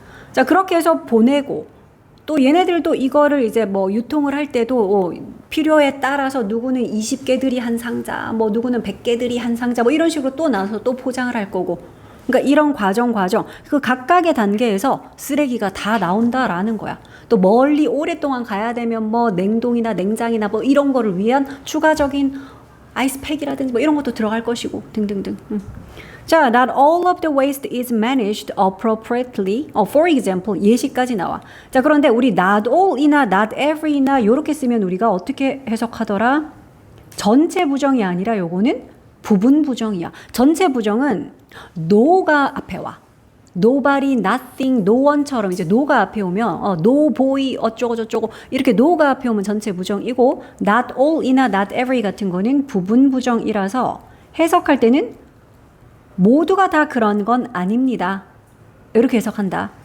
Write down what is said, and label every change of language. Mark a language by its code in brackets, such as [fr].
[ko] 자, 그렇게 해서 보내고, 또 얘네들도 이거를 이제 뭐 유통을 할 때도 필요에 따라서 누구는 20개들이 한 상자, 뭐 누구는 100개들이 한 상자, 뭐 이런 식으로 또 나눠서 또 포장을 할 거고. 그러니까 이런 과정, 그 각각의 단계에서 쓰레기가 다 나온다라는 거야. 또 멀리 오랫동안 가야 되면 뭐 냉동이나 냉장이나 뭐 이런 거를 위한 추가적인 아이스팩이라든지 뭐 이런 것도 들어갈 것이고 등등등. [en] 자, not all of the waste is managed appropriately. For example, [ko] 예시까지 나와. 자, 그런데 우리 not all이나 not every나 요렇게 쓰면 우리가 어떻게 해석하더라? 전체 부정이 아니라 요거는 부분 부정이야. 전체 부정은 no가 앞에 와. nobody, nothing, no one처럼 이제 no가 앞에 오면 no boy 어쩌고 저쩌고 이렇게 no가 앞에 오면 전체 부정이고 not all이나 not every 같은 거는 부분 부정이라서 해석할 때는 모두가 다 그런 건 아닙니다. 이렇게 해석한다.